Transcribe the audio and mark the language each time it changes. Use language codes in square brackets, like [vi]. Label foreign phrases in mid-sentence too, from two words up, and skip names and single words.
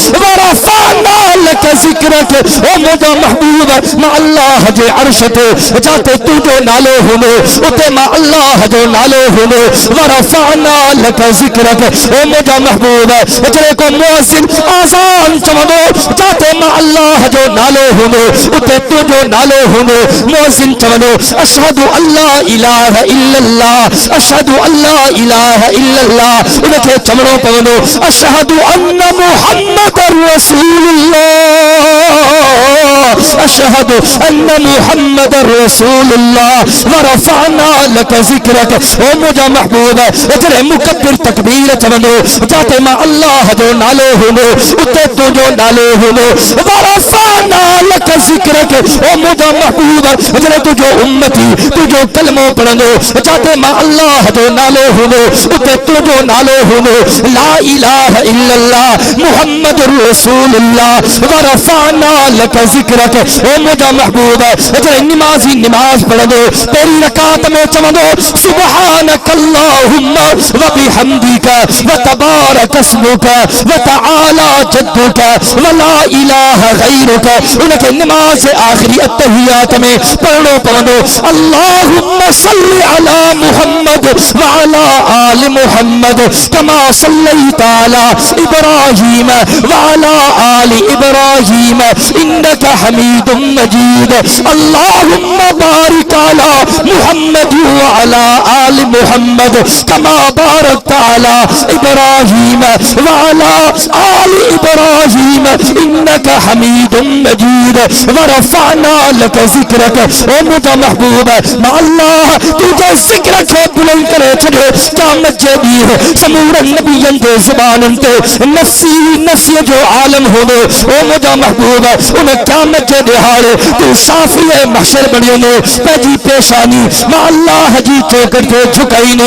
[ar] ورفعنا لك ذكرك, [sd] ओ मुंहिंजा महबूब मां अल्लाह जे अर्श ते जाते तुंहिंजो नालो हूंदो उते मां अल्लाह जो नालो हूंदो। [ar] ورفعنا لك ذكرك, [sd] ओ मुंहिंजा महबूब जॾहिं को मुअज़्ज़िन आज़ान चवंदो जाते मां अल्लाह जो नालो हूंदो उते तुंहिंजो नालो हूंदो। मुअज़्ज़िन चवंदो [ar] أشهد أن لا إله إلا الله، أشهد أن لا إله إلا الله, [sd] उनखे चवणो पवंदो [ar] أشهد أن محمدا رسول الله، أشهد أن محمدا رسول الله. ورفعنا لك ذكرك, [sd] ओ मुंहिंजा महबूब जॾहिं मुकब्बिर तकबीर चवंदो जाते मां अल्लाह जो नालो हूंदो उते तुंहिंजो नालो हूंदो। [ar] ورفعنا لك ذكرك, [sd] ओ मुंहिंजा महबूब जॾहिं तुंहिंजो उम्मती तुंहिंजो कलमो पढ़ंदो जाते मां अल्लाह जो नालो हूंदो उते तुंहिंजो नालो हूंदो। [ar] لا إله إلا الله محمد رسول الله. ورفعنا لك ذكرك, [sd] ओ मुंहिंजा महबूब जॾहिं निमाज़ी निमाज़ पढ़ंदो पहिरीं रकात में चवंदो [ar] سبحانك اللهم وبحمدك وتبارك اسمك وتعالى جدك ولا إله غيرك. [sd] उनके नमाज आखिरी अत्तहियात में पढ़नो पवंदो [ar] اللهم صل على محمد وعلى آل محمد كما صليت على إبراهيم وعلى آل إبراهيم إنك حميد مجيد. اللهم بارك على محمد وعلى آل محمد كما باركت على إبراهيم وعلى آل إبراهيم إنك حميد مجيد ورفعنا لك ذكرك. [sd] ओ मुझा महबूब मां अल्लाह तुझे ज़िक्र के बुलंद करे छड़े क़यामत जे ॾींहुं समूरन नबियन दे ज़ुबानन ते [ar] نفسي نفسي [sd] जो आलम होंदो। ओ मुझा महबूब उन क़यामत जे ॾिहाड़े तू साफ़ी महशर बणियो ने पंहिंजी पेशानी मां अल्लाह जी चौखट ते झुकाईने।